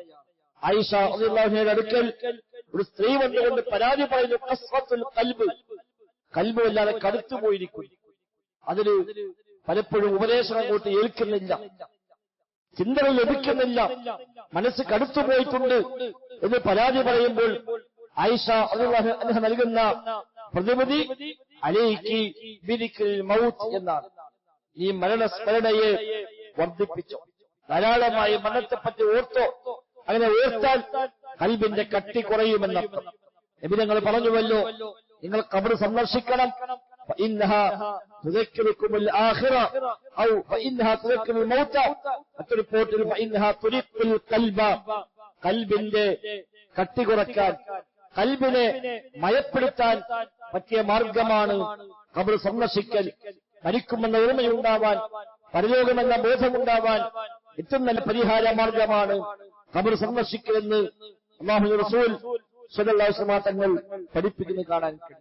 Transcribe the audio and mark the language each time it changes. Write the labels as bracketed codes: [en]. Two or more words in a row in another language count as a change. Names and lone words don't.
[ml] ആയിഷ റളിയല്ലാഹു അൻഹയുടെ അടുക്കൽ ഒരു സ്ത്രീ വന്നുകൊണ്ട് പരാതി പറയുന്നു, [ar] قسوة القلب, [ml] ഖൽബ് വല്ലാതെ കടുത്തുപോയിരിക്കുന്നു, അതിന് പലപ്പോഴും ഉപദേശം അങ്ങോട്ട് ഏൽക്കുന്നില്ല, ചിന്തകൾ ലഭിക്കുന്നില്ല, മനസ്സ് കടുത്തുപോയിട്ടുണ്ട് എന്ന് പരാതി പറയുമ്പോൾ ആയിഷ റളിയല്ലാഹു അൻഹ നൽകുന്ന പ്രതിവിധി [ar] عليك بذكر الموت [ml] എന്നാണ്. ഈ മരണസ്മരണയെ വർദ്ധിപ്പിച്ചോ, ധാരാളമായി മരണത്തെപ്പറ്റി ഓർത്തോ. അങ്ങനെ ഓർത്താൽ ഖൽബിന്റെ കട്ടി കുറയുമെന്നർത്ഥം. നബി തങ്ങൾ പറഞ്ഞുവല്ലോ, നിങ്ങൾ ഖബർ സന്ദർശിക്കണം, [ar] فإنها تذكركم الآخرة أو فإنها تذكر الموت. [ml] മറ്റൊരു പോർട്ടിൽ [ar] فإنها ترق القلب, [ml] ഖൽബിന്റെ കട്ടി കുറയ്ക്കാൻ, ഖൽബിനെ മയപ്പെടുത്താൻ പറ്റിയ മാർഗമാണ് ഖബർ സന്ദർശിക്കൽ. മരിക്കുമെന്ന ഓർമ്മയുണ്ടാവാൻ, പരലോകമെന്ന ബോധമുണ്ടാവാൻ ഏറ്റവും നല്ല പരിഹാര മാർഗമാണ് ഖബർ സന്ദർശിക്കലെന്ന് അല്ലാഹുവിന്റെ റസൂൽ [ar] صلى الله عليه وسلم [ml] തങ്ങൾ പഠിപ്പിക്കുന്നത് കാണാൻ കഴിയും.